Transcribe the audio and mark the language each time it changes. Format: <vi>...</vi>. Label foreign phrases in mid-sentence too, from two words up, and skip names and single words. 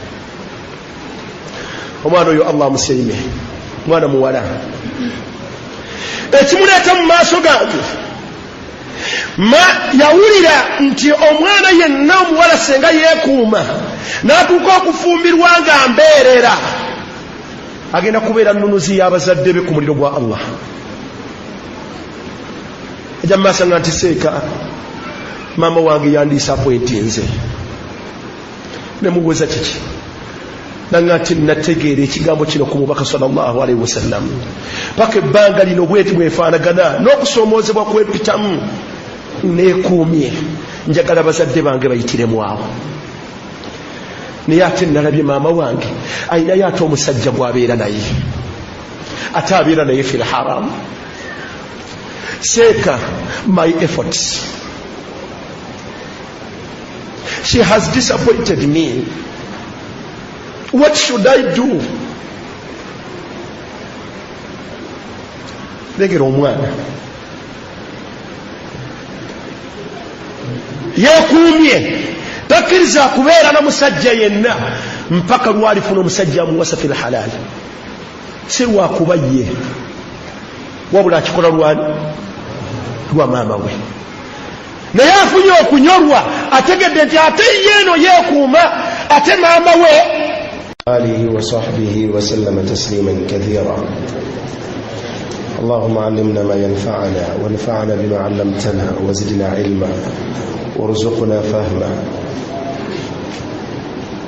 <lg>omwana oyo Allah amusiime mwana muwala ekimuleeta mu maaso gange yawulira nti omwana yenna omuwala senga yeekuuma n'atuuka okufumbirwa nga mbeerera agenda kubeera nnunuzi y'abazadde be ku muliro gwa Allah ejja mumaaso nga nti seeka maama wange yandisappointinze nemubuuza kiki nanga nti nategeera ekigambo kino ku mubaka</lg> <ar>صلى الله عليه وسلم</ar> <lg>paka ebbanga lino bweti bwefaanagana n'okusoomoozebwa kwepitamu neekuumye njagala bazadde bange bayitiremu awo naye ate nalabye maama wange ayinayo ate omusajja gw'abeera naye ate abeera naye</lg> <ar>في الحرام</ar> <lg>seeka</lg> <en>my efforts she has disappointed me. What should I do?</en> <lg>Legera omwana yeekuumye takkiriza kubeera na musajja yenna mpaka lwalifuna omusajja amuwasa</lg> <ar>في الحلال</ar> <lg>si lwakuba ye wabula akikola lwa maama we naye afunye okunyolwa ategedde nti ate yeeno yeekuuma ate maama we</lg> <ar>آله وصحبه وسلم تسليما كثيرا. اللهم علمنا ما ينفعنا وانفعنا بما علمتنا وزدنا علما وارزقنا فهما.</ar>